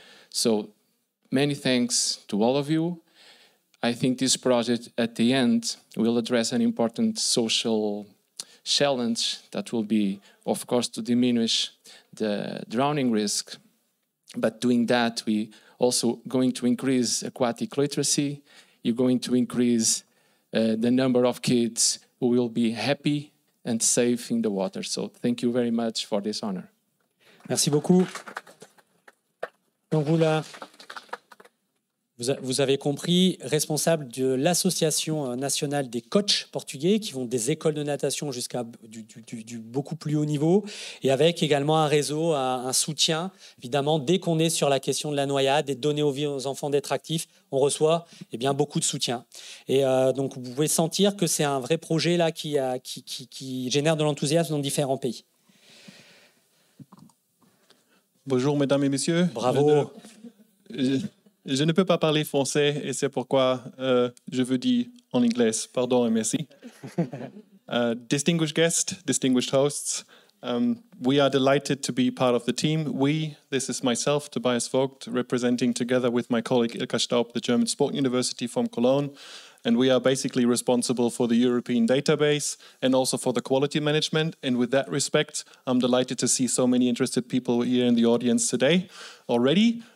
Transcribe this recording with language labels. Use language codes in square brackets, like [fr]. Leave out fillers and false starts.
[en] So many thanks to all of you. I think this project at the end will address an important social challenge that will be, of course, to diminish the drowning risk. But doing that, we also going to increase aquatic literacy. You're going to increase the number of kids who will be happy and safe in the water. So thank you very much for this honor. [fr] Merci beaucoup. Donc vous avez compris, responsable de l'Association nationale des coachs portugais qui vont des écoles de natation jusqu'à du beaucoup plus haut niveau, et avec également un réseau, un soutien. Évidemment, dès qu'on est sur la question de la noyade et de donner aux enfants d'être actifs, on reçoit beaucoup de soutien. Et donc vous pouvez sentir que c'est un vrai projet là qui génère de l'enthousiasme dans différents pays. Bonjour, mesdames et messieurs. Bravo. Je ne peux pas parler français et c'est pourquoi je veux dire en anglais. Pardon et merci. [en] Distinguished guests, distinguished hosts, We are delighted to be part of the team. This is myself, Tobias Vogt, representing together with my colleague Ilka Staub, the German Sport University from Cologne. And we are basically responsible for the European database and also for the quality management. And with that respect, I'm delighted to see so many interested people here in the audience today already.